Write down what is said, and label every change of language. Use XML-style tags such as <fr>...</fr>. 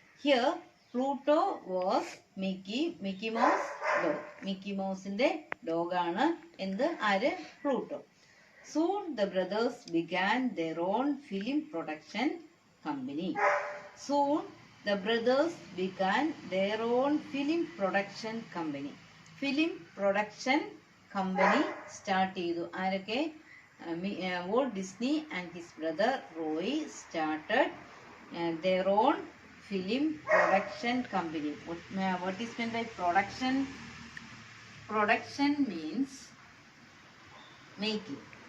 <en>Here Pluto was Mickey Mouse dog. Mickey Mouse's dog</en> <ml>ആണ് എന്ത്? ആര്?</ml> <en>Pluto. Soon the brothers began their own film production company. Soon the brothers began their own film production company.</en> <ml>Film production company start ചെയ്തു. ആരൊക്കെ?</ml> <en>Walt Disney and his brother Roy started their own film production company. What is meant by production? Production means making.</en>